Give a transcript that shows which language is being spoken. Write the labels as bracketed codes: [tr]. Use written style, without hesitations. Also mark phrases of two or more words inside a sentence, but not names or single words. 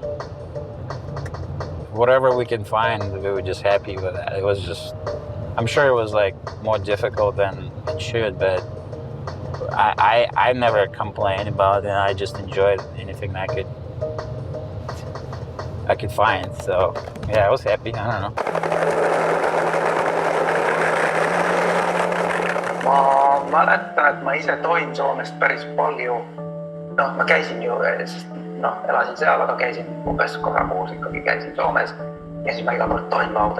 [en] Whatever we can find, we were just happy with that. It was just, I'm sure it was like more difficult than it should, but I never complained about it. I just enjoyed anything I could find. So yeah, I was happy. I don't know. [et] Ma mäletan, et ma ise toin Soomest päris palju. Ma käisin ju, elasin seal, aga käisin umbes korra kuus ikkagi käisin Soomes ja siis ma iga kord toin laudas.